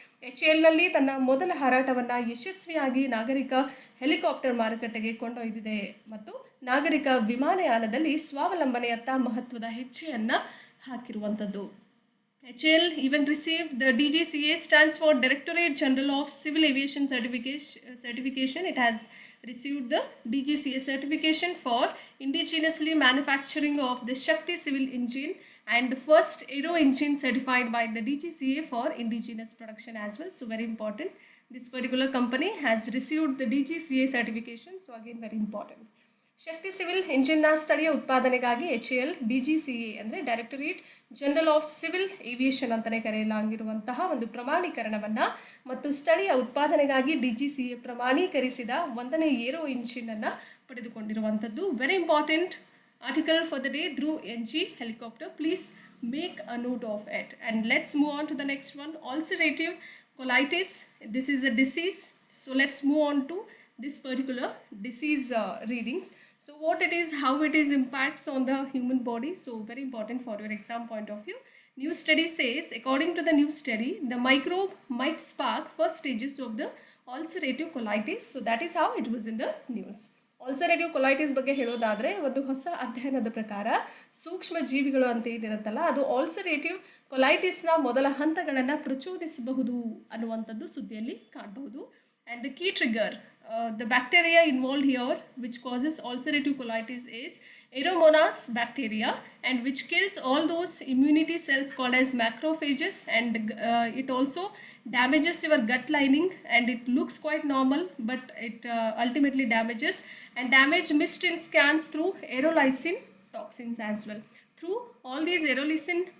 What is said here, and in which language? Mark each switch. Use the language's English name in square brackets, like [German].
[Kannada] HALನಲ್ಲಿ ತನ್ನ ಮೊದಲ ಹಾರಾಟವನ್ನು ಯಶಸ್ವಿಯಾಗಿ ನಾಗರಿಕ ಹೆಲಿಕಾಪ್ಟರ್ ಮಾರುಕಟ್ಟೆಗೆ ಕೊಂಡೊಯ್ದಿದೆ ಮತ್ತು ನಾಗರಿಕ ವಿಮಾನಯಾನದಲ್ಲಿ ಸ್ವಾವಲಂಬನೆಯತ್ತ ಮಹತ್ವದ ಹೆಜ್ಜೆಯನ್ನು ಹಾಕಿರುವಂಥದ್ದು. [English] HAL even received the DGCA, stands for Directorate General of Civil Aviation certification. It has received the DGCA certification for indigenously manufacturing of the Shakti civil engine, and the first aero engine certified by the DGCA for indigenous production as well. So very important, this particular company has received the DGCA certification. So again very important. [Kannada] Shakti civil ಇಂಜಿನ್ನ ಸ್ಥಳೀಯ ಉತ್ಪಾದನೆಗಾಗಿ HAL DGCA ಅಂದರೆ directorate general of civil aviation ಅಂತಲೇ ಕರೆಯಲಾಗಿರುವಂತಹ ಒಂದು ಪ್ರಮಾಣೀಕರಣವನ್ನು ಮತ್ತು ಸ್ಥಳೀಯ ಉತ್ಪಾದನೆಗಾಗಿ DGCA ಪ್ರಮಾಣೀಕರಿಸಿದ 1ನೇ aero ಇಂಜಿನನ್ನು ಪಡೆದುಕೊಂಡಿರುವಂಥದ್ದು. [English] Very important article for the day, Dhruv NG helicopter. Please make a note of it. And let's move on to the next one, ulcerative colitis. This is a disease. So let's move on to this particular disease readings. So what it is, how it is impacts on the human body. So very important for your exam point of view. New study says, according to the new study, the microbe might spark first stages of the ulcerative colitis. So that is how it was in the news. [Kannada] ulcerative colitis ಬಗ್ಗೆ ಹೇಳೋದಾದರೆ ಒಂದು ಹೊಸ ಅಧ್ಯಯನದ ಪ್ರಕಾರ ಸೂಕ್ಷ್ಮ ಜೀವಿಗಳು ಅಂತ ಏನಿರುತ್ತಲ್ಲ, ಅದು ulcerative colitisನ ಮೊದಲ ಹಂತಗಳನ್ನು ಪ್ರಚೋದಿಸಬಹುದು ಅನ್ನುವಂಥದ್ದು ಸುದ್ದಿಯಲ್ಲಿ ಕಾಣಬಹುದು. [English] And the key trigger, the bacteria involved here which causes ulcerative colitis is Aeromonas bacteria, and which kills all those immunity cells called as macrophages, and it also damages your gut lining, and it looks quite normal but it ultimately damages, and damage missed in scans through aerolysine toxins as well. Through all these aerolysine